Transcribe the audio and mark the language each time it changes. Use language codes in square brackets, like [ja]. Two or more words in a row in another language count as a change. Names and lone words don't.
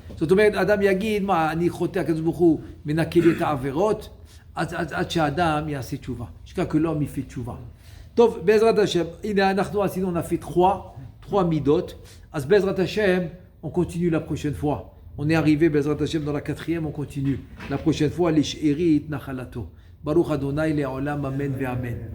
[he] זאת אומרת, אדם יגיד, מה, אני חוטא, הקדוש ברוך הוא מנקה לי את העבירות. עד שהאדם יעשה תשובה, [fr] jusqu'à que l'homme il fait תשובה. [he] טוב, בעזרת השם, הנה אנחנו עשינו, [fr] on a fait 3 midot. [he] אז בעזרת השם, [fr] on continue la prochaine fois. On est arrivé [he] בעזרת השם [fr] dans la 4e, on continue. La prochaine fois, [he] לשארית נחלתו. ברוך אדוני לעולם, אמן ואמן.